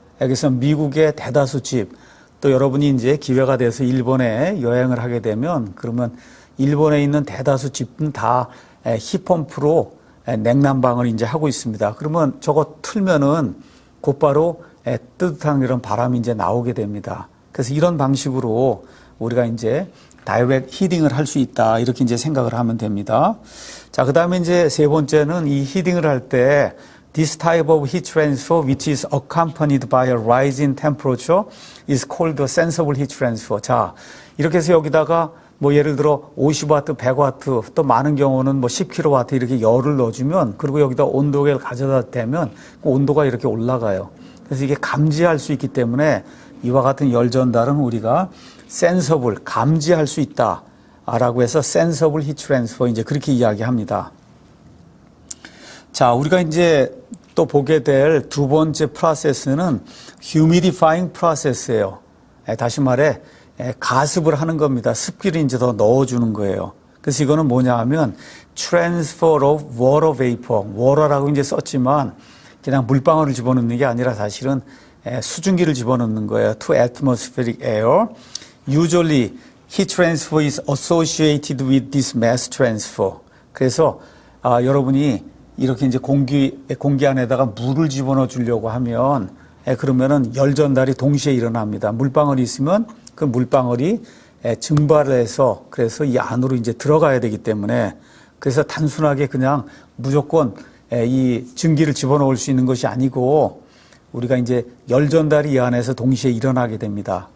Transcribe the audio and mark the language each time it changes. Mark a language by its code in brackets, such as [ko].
[ko] 그래서 미국의 대다수 집, 또 여러분이 이제 기회가 돼서 일본에 여행을 하게 되면 그러면 일본에 있는 대다수 집은 다 히펌프로 냉난방을 이제 하고 있습니다. 그러면 저거 틀면은 곧바로 뜨뜻한 이런 바람이 이제 나오게 됩니다. 그래서 이런 방식으로 우리가 이제 다이렉트 히팅을 할 수 있다. 이렇게 이제 생각을 하면 됩니다. 자, 그 다음에 이제 세 번째는 이 히팅을 할 때 [en] This type of heat transfer, which is accompanied by a rise in temperature, is called a sensible heat transfer. [ko] 자, 이렇게 해서 여기다가 뭐 예를 들어 50와트, 100와트, 또 많은 경우는 뭐 10kW 이렇게 열을 넣어주면 그리고 여기다 온도계를 가져다 대면 그 온도가 이렇게 올라가요. 그래서 이게 감지할 수 있기 때문에 이와 같은 열 전달은 우리가 센서블, 감지할 수 있다. 라고 해서 센서블 히트 트랜스퍼 이제 그렇게 이야기합니다. 자, 우리가 이제 또 보게 될 두 번째 프로세스는 humidifying process예요. 다시 말해 가습을 하는 겁니다. 습기를 이제 더 넣어주는 거예요. 그래서 이거는 뭐냐 하면 [en] transfer of water vapor, [ko] water라고 이제 썼지만 그냥 물방울을 집어넣는 게 아니라 사실은 수증기를 집어넣는 거예요. [en] To atmospheric air. Usually heat transfer is associated with this mass transfer. [ko] 그래서 여러분이 이렇게 이제 공기 안에다가 물을 집어넣어 주려고 하면 그러면은 열 전달이 동시에 일어납니다. 물방울이 있으면 그 물방울이 증발을 해서 그래서 이 안으로 이제 들어가야 되기 때문에 그래서 단순하게 그냥 무조건 이 증기를 집어넣을 수 있는 것이 아니고 우리가 이제 열 전달이 이 안에서 동시에 일어나게 됩니다.